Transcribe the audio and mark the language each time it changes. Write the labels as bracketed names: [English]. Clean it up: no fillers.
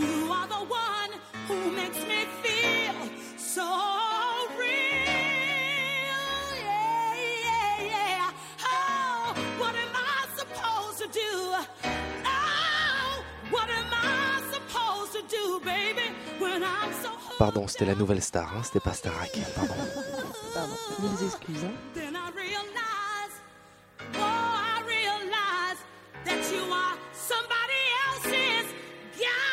[English] You are the one who makes me feel so real. Yeah, yeah, yeah. Oh, what am I supposed to do? Oh, what am I supposed to do, baby, when I'm so. [French] Pardon, c'était la nouvelle star, hein, c'était pas Starac. Pardon. Pardon, mille excuses. Hein. [English] Then I realize, oh, I realize that you are somebody else's guy.